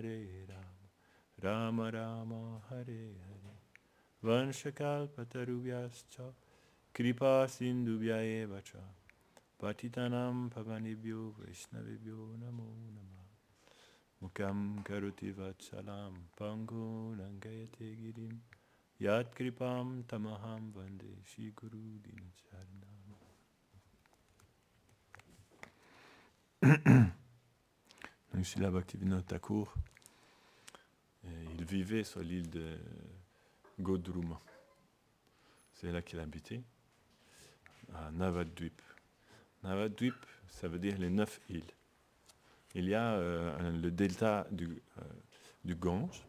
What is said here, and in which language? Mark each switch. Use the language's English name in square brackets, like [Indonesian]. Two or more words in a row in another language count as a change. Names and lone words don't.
[Sanskrit] राम राम हरे हरे वाञ्छाकल्पतरुभ्यश्च कृपासिन्धुभ्य एव च पतितानां पावनेभ्यो वैष्णवेभ्यो नमो नमः मूकं करोति वाचालं पङ्गुं लङ्घयते गिरिम् यत्कृपा तमहं वन्दे श्रीगुरुं दीनतारणम्. [French] Donc Srila Bhaktivinoda Thakur, il vivait sur l'île de Godruma. C'est là qu'il habitait, à Navadvip. Navadvip, ça veut dire les 9 îles. Il y a le delta du Gange.